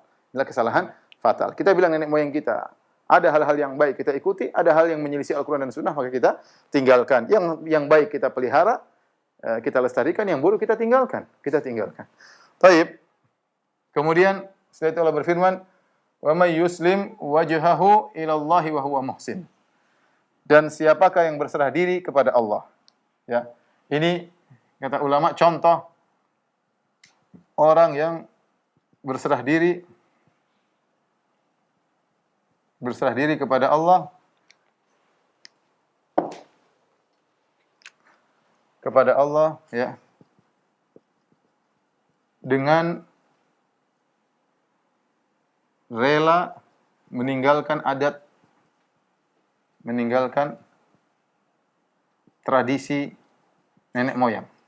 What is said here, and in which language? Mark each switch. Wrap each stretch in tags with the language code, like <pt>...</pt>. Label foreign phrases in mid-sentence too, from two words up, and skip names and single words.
<id>Adalah kesalahan fatal. Kita bilang nenek moyang kita, ada hal-hal yang baik kita ikuti, ada hal yang menyelisih Al-Quran dan Sunnah maka kita tinggalkan. Yang baik kita pelihara, kita lestarikan, yang buruk kita tinggalkan. Kita tinggalkan. Taib. Kemudian setelah itu Allah berfirman,</id> <ar>"ومن يسلم وجهه إلى الله وهو محسن."</ar> <id>Dan siapakah yang berserah diri kepada Allah? Ya. Ini kata ulama contoh orang yang berserah diri kepada Allah, ya, dengan rela meninggalkan adat, meninggalkan tradisi nenek moyang.</id>